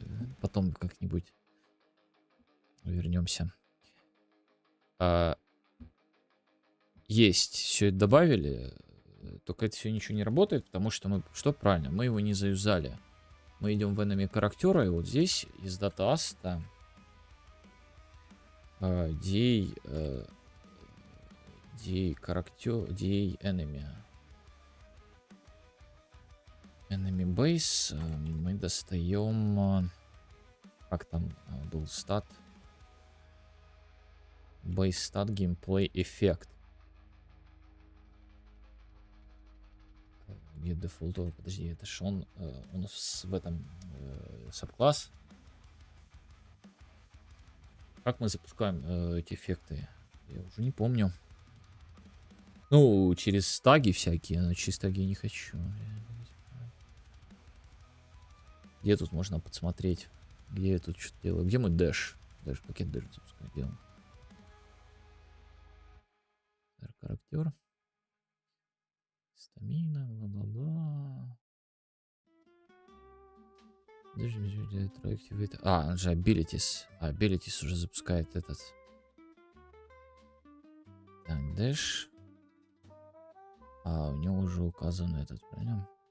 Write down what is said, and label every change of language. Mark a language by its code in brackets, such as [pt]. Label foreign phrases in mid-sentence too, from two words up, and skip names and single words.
[ru] Потом как-нибудь вернемся. Есть. Все это добавили. Только это все ничего не работает, потому что мы... Что правильно? Мы его не заюзали. Мы идем в enemy характера, и вот здесь из датаста DA enemy. [en] Enemy base. [ru] Мы достаем... Как там был стат? [en] Base stat gameplay эффект. [ru] Где дефолт? Подожди, это ж он у нас в этом сабкласс. Как мы запускаем эти эффекты? Я уже не помню. Ну, через таги всякие, но через таги я не хочу. Где тут можно подсмотреть? Где я тут что-то делаю? Где мой дэш? Дэш, пакет дэш запускаю. Где он? Характер. Стамина, бла-бла-бла. Он же abilities. Abilities уже запускает этот. Так, дэш. У него уже указан этот, правильно?